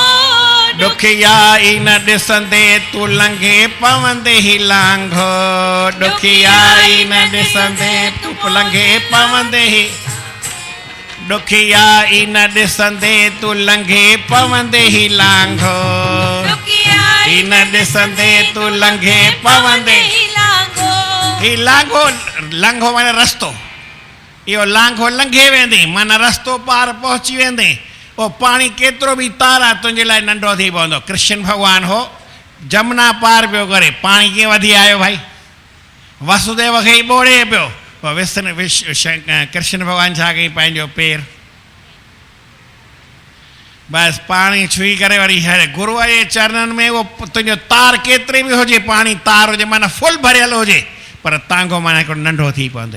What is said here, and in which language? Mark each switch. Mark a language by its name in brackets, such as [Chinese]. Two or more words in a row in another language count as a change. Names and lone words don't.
[Sindhi] ॾुखियाई न ॾिसंदे तूं लंघे पवंदे ही लांघो, ॾुखियाई न ॾिसंदे तूं लंघे पवंदे ही, ॾुखियाई न ॾिसंदे तूं लंघे पवंदे ही लांघो, ॾुखियाई न ॾिसंदे तूं लंघे पवंदे ही लांघो, ही लांघो, लंघो माना रस्तो, इहो लांघो लंघे वेंदे माना रस्तो पार पहुची वेंदे। उहो पाणी केतिरो बि तार आहे तुंहिंजे लाइ नंढो थी पवंदो। कृष्ण भॻवानु हो जमुना पार पियो करे, पाणी कीअं वधी आयो भाई, वसुदेव खे ई ॿोड़े पियो, कृष्ण भॻवानु छा कई, पंहिंजो पेर बसि पाणी छुई करे वरी गुरूअ जे चरणनि में उहो तुंहिंजो तार केतिरी बि हुजे, पाणी तार हुजे माना फुल भरियल हुजे, पर तांघो माना हिकिड़ो नंढो थी पवंदे।